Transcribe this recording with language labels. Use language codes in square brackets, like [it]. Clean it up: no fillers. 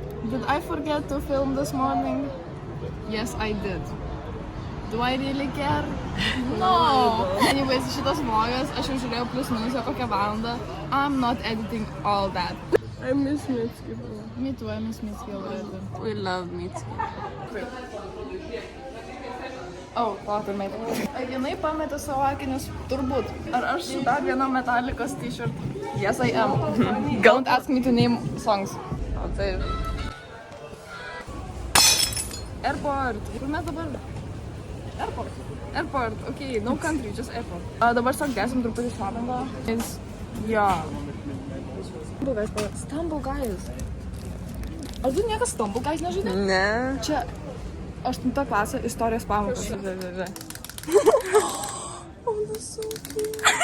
[en] Did I forget to film this morning? Yes, I did. Do I really care? No. Anyways, [lt] šitas vlogas, aš jau žiūrėjau plus minus kokią valandą. [en] I'm not editing all that. I miss Mitski. Me too, I miss Mitski already. We love Mitski. [lt] Oh, palauk, mate. Jinai pametė savo akinius, turbūt. Ar aš su dar viena Metallicos t-shirt? [en] Yes, I am. Don't ask me to name songs. [lt] O taip. Airport. Kur mes dabar? Airport. Airport. [en] Okay, no country, just airport. [lt] Dabar sak 10 truputį šlapingo. Yeah. Stumble Guys. Ar tu niekas Stumble Guys nežaidė? Ne. Čia 8 klasė istorijos pamokos. [en] Oh, that's so cute.